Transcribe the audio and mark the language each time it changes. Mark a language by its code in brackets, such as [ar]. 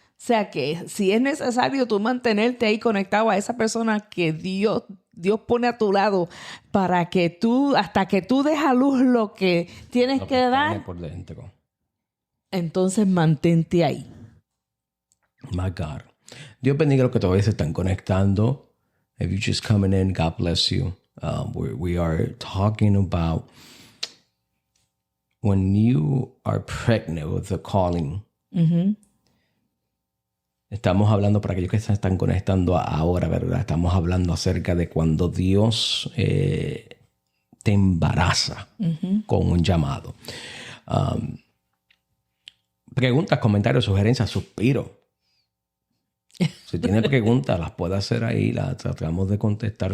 [es] O sea que si es necesario tú mantenerte ahí conectado a esa persona que Dios pone a tu lado para que tú, hasta que tú des a luz lo que tienes que dar, por dentro. Entonces mantente ahí. [en] My God. [es] Dios bendiga los que todavía se están conectando. [en] If you're just coming in, God bless you. We are talking about when you are pregnant with the calling. [es] Estamos hablando, para aquellos que se están conectando ahora, ¿verdad? Estamos hablando acerca de cuando Dios te embaraza con un llamado. Preguntas, comentarios, sugerencias, suspiro. Si tiene preguntas, las puede hacer ahí, las tratamos de contestar.